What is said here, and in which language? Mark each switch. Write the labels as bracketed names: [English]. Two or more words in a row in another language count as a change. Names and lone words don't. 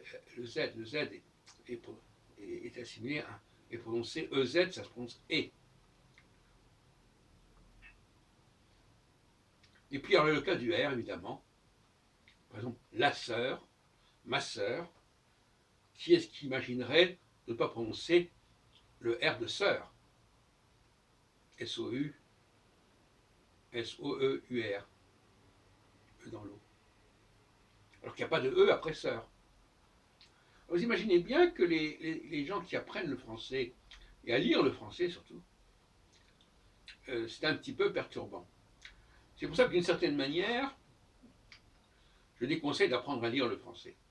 [French] Le Z est assimilé à, est prononcé EZ, ça se prononce E. Et puis, il y a le cas du R, évidemment. Par exemple, la sœur, ma sœur. Qui est-ce qui imaginerait de ne pas prononcer le R de sœur? S-O-U, S-O-E-U-R. E dans l'eau. Alors qu'il n'y a pas de E après sœur. Vous imaginez bien que les gens qui apprennent le français, et à lire le français surtout, c'est un petit peu perturbant. C'est pour ça que d'une certaine manière, je déconseille d'apprendre à lire le français.